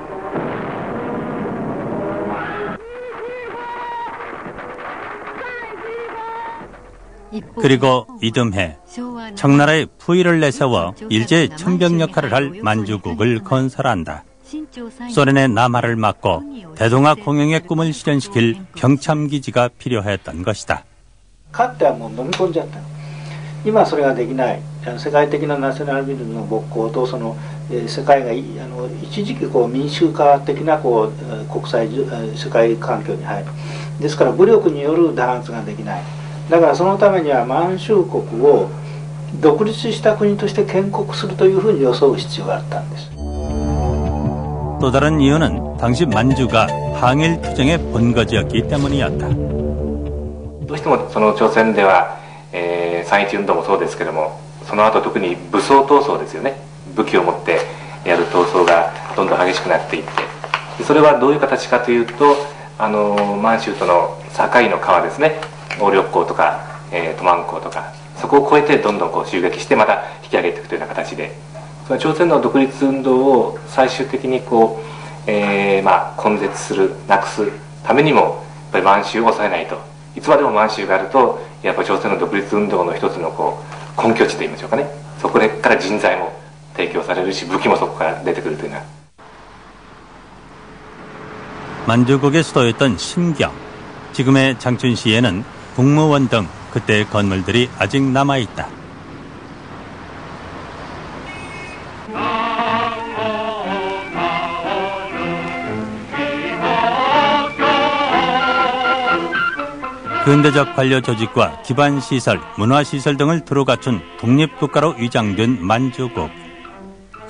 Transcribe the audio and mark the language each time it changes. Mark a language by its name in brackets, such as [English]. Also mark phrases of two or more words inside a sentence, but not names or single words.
[Korean] 그리고 이듬해 청나라의 부의를 내세워 일제의 천병 역할을 할 만주국을 건설한다. 소련의 남하를 막고 대동아 공영의 꿈을 실현시킬 병참기지가 필요했던 것이다. [Japanese] かつてはもう飲み込んじゃった。今それができない。世界的なナショナリズムの勃興とその世界が一時期こう民主化的なこう国際世界環境に入る。ですから武力による弾圧ができない。だからそのためには満州国を独立した国として建国するというふうに装う必要があったんです。 [Korean] 또 다른 이유는 당시 만주가 항일 투쟁의 본거지였기 때문이었다. [Japanese] どうしてもその朝鮮では、3.1運動もそうですけども、その後特に武装闘争ですよね。武器を持ってやる闘争がどんどん激しくなっていって、それはどういう形かというと、満州との境の川ですね。鴨緑江とか、トマン江とか、そこを越えてどんどんこう襲撃してまた引き上げていくというような形で。朝鮮の独立運動を最終的にこう、根絶する、なくすためにもやっぱり満州を抑えないと。いつまでも満州があるとやっぱり朝鮮の独立運動の一つのこう根拠地といいましょうかね。そこから人材も提供されるし武器もそこから出てくるというような。 [Korean] 만주국의 수도였던 신경, 지금의 장춘시에는 국무원 등 그때의 건물들이 아직 남아있다. 근대적 관료 조직과 기반시설, 문화시설 등을 두루 갖춘 독립국가로 위장된 만주국.